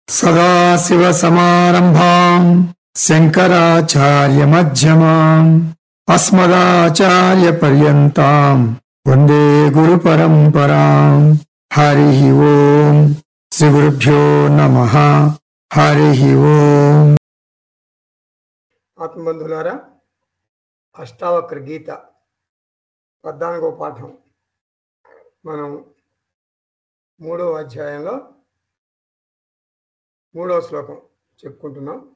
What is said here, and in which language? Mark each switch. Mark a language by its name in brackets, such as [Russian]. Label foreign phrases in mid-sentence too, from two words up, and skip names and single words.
[Sanskrit] सदाशिवसमारम्भाम् शङ्कराचार्यमध्यमाम् अस्मदाचार्यपर्यन्ताम् वन्दे गुरुपरम्पराम्। हरिः ओम्। श्रीगुरुभ्यो नमः। हरिः ओम्। [Telugu] ఆత్మబంధులారా, అష్టావక్ర గీత 14వ పాఠం మనం 3వ అధ్యాయంలో 3వ శ్లోకం చెప్పుకుంటున్నాం.